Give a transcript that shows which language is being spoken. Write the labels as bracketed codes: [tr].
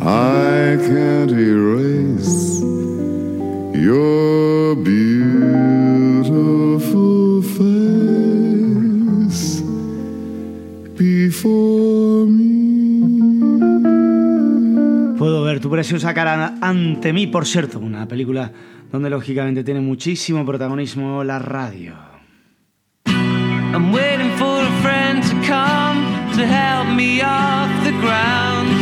[en] Can't erase your beautiful face before me. [es] Puedo ver tu preciosa cara ante mí, por cierto, una película donde lógicamente tiene muchísimo protagonismo la radio. [en] I'm waiting for a friend to come to help me off the ground.